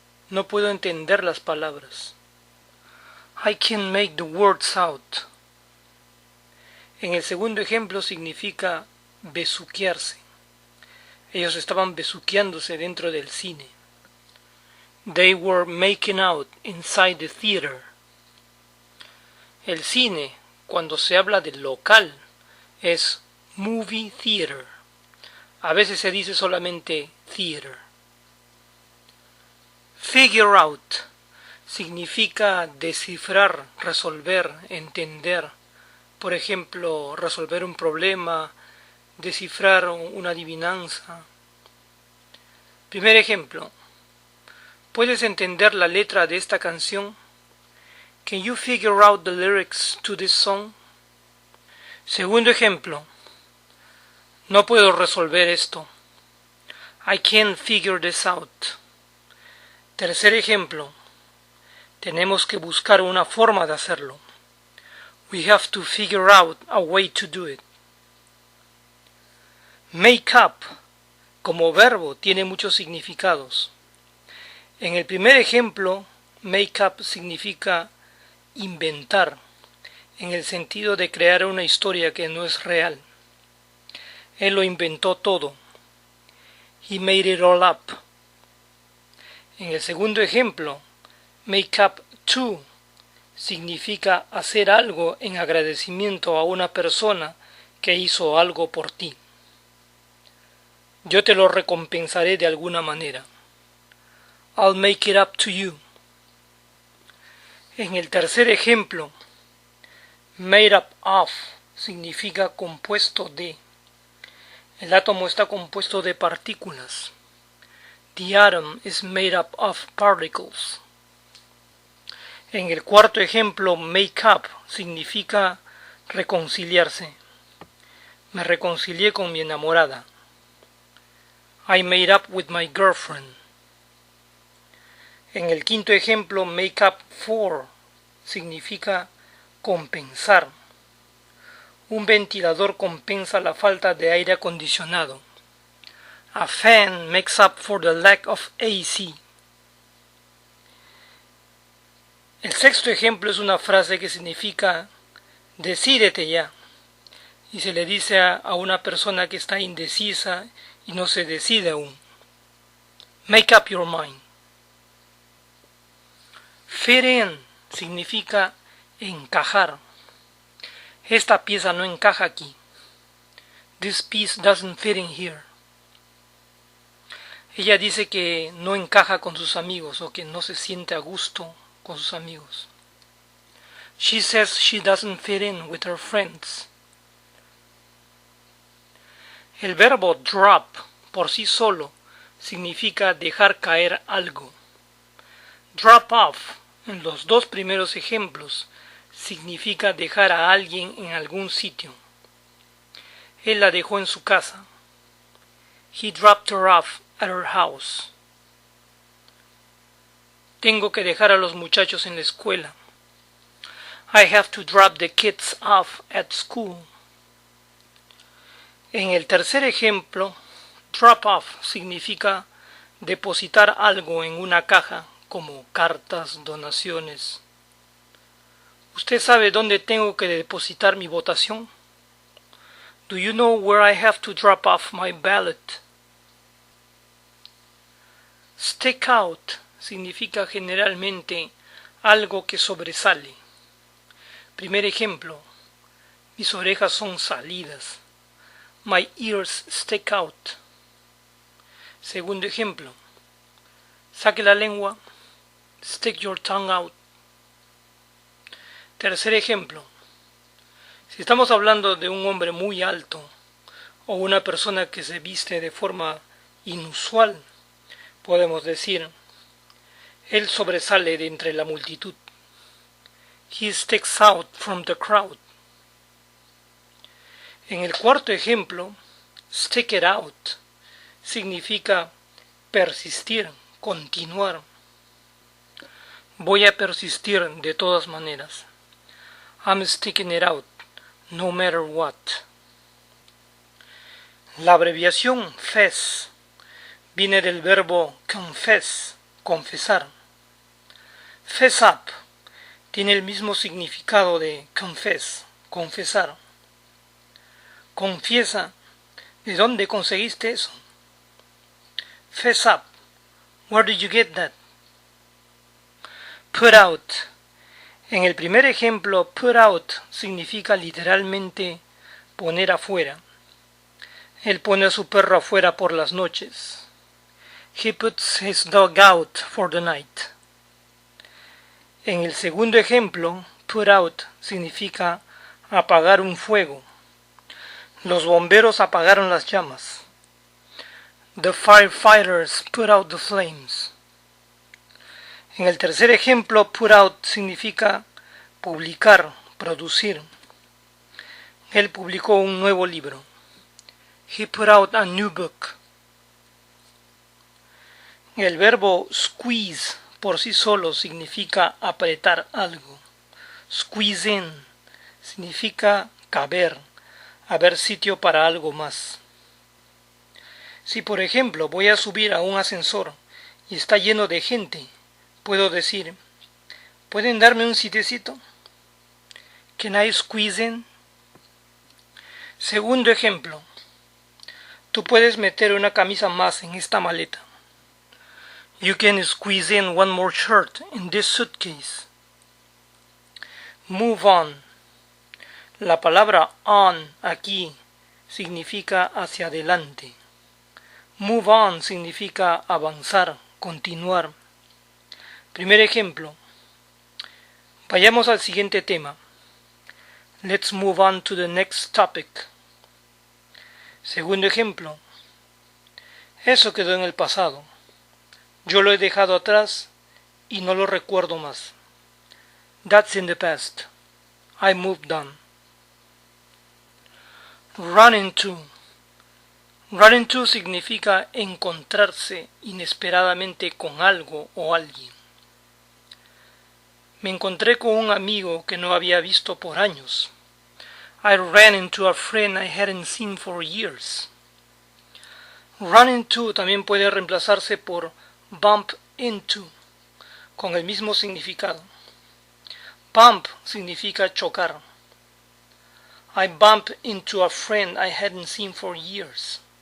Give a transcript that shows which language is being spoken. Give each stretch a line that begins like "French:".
Spanish: No puedo entender las palabras.
English: I can make the words out.
Spanish: En el segundo ejemplo significa besuquearse. Ellos estaban besuqueándose dentro del cine.
English: They were making out inside the theater.
Spanish: El cine, cuando se habla del local, es movie theater. A veces se dice solamente theater. Figure out significa descifrar, resolver, entender. Por ejemplo, resolver un problema, descifrar una adivinanza. Primer ejemplo. ¿Puedes entender la letra de esta canción?
English: Can you figure out the lyrics to this song?
Spanish: Segundo ejemplo. No puedo resolver esto.
English: I can't figure this out.
Spanish: Tercer ejemplo. Tenemos que buscar una forma de hacerlo.
English: We have to figure out a way to do it.
Spanish: Make up, como verbo, tiene muchos significados. En el primer ejemplo, make up significa inventar, en el sentido de crear una historia que no es real. Él lo inventó todo.
English: He made it all up.
Spanish: En el segundo ejemplo, make up to significa hacer algo en agradecimiento a una persona que hizo algo por ti. Yo te lo recompensaré de alguna manera.
English: I'll make it up to you.
Spanish: En el tercer ejemplo, made up of significa compuesto de. El átomo está compuesto de partículas.
English: The atom is made up of particles.
Spanish: En el cuarto ejemplo, make up significa reconciliarse. Me reconcilié con mi enamorada.
English: I made up with my girlfriend.
Spanish: En el quinto ejemplo, make up for significa compensar. Un ventilador compensa la falta de aire acondicionado.
English: A fan makes up for the lack of AC.
Spanish: El sexto ejemplo es una frase que significa decídete ya. Y se le dice a una persona que está indecisa y no se decide aún.
English: Make up your mind.
Spanish: Fit in significa encajar. Esta pieza no encaja aquí. This piece doesn't fit in here. Ella dice que no encaja con sus amigos o que no se siente a gusto con sus amigos.
English: She says she doesn't fit in with her friends.
Spanish: El verbo drop por sí solo significa dejar caer algo. Drop off en los dos primeros ejemplos significa dejar a alguien en algún sitio. Él la dejó en su casa.
English: He dropped her off at her house.
Spanish: Tengo que dejar a los muchachos en la escuela.
English: I have to drop the kids off at school.
Spanish: En el tercer ejemplo, drop off significa depositar algo en una caja, como cartas, donaciones. ¿Usted sabe dónde tengo que depositar mi votación?
English: Do you know where I have to drop off my ballot?
Spanish: Stick out significa generalmente algo que sobresale. Primer ejemplo, mis orejas son salidas.
English: My ears stick out.
Spanish: Segundo ejemplo, saque la lengua.
English: Stick your tongue out.
Spanish: Tercer ejemplo, si estamos hablando de un hombre muy alto o una persona que se viste de forma inusual, podemos decir, él sobresale de entre la multitud.
English: He sticks out from the crowd.
Spanish: En el cuarto ejemplo, stick it out significa persistir, continuar. Voy a persistir de todas maneras.
English: I'm sticking it out, no matter what.
Spanish: La abreviación FES viene del verbo confess, confesar. Fess up tiene el mismo significado de confess, confesar. Confiesa, ¿de dónde conseguiste eso?
English: Fess up, where did you get that? Put out.
Spanish: En el primer ejemplo, put out significa literalmente poner afuera. Él pone a su perro afuera por las noches.
English: He puts his dog out for the night.
Spanish: En el segundo ejemplo, put out significa apagar un fuego. Los bomberos apagaron las llamas.
English: The firefighters put out the flames.
Spanish: En el tercer ejemplo, put out significa publicar, producir. Él publicó un nuevo libro.
English: He put out a new book.
Spanish: El verbo squeeze por sí solo significa apretar algo. Squeeze in significa caber, haber sitio para algo más. Si por ejemplo voy a subir a un ascensor y está lleno de gente, puedo decir, ¿pueden darme un sitiecito?
English: Can I squeeze in?
Spanish: Segundo ejemplo, tú puedes meter una camisa más en esta maleta.
English: You can squeeze in one more shirt in this suitcase. Move on.
Spanish: La palabra on aquí significa hacia adelante. Move on significa avanzar, continuar. Primer ejemplo. Vayamos al siguiente tema.
English: Let's move on to the next topic.
Spanish: Segundo ejemplo. Eso quedó en el pasado. Yo lo he dejado atrás y no lo recuerdo más.
English: That's in the past. I moved on.
Spanish: Run into. Run into significa encontrarse inesperadamente con algo o alguien. Me encontré con un amigo que no había visto por años.
English: I ran into a friend I hadn't seen for years.
Spanish: Run into también puede reemplazarse por bump into, con el mismo significado. Bump significa chocar.
English: I bumped into a friend I hadn't seen for years.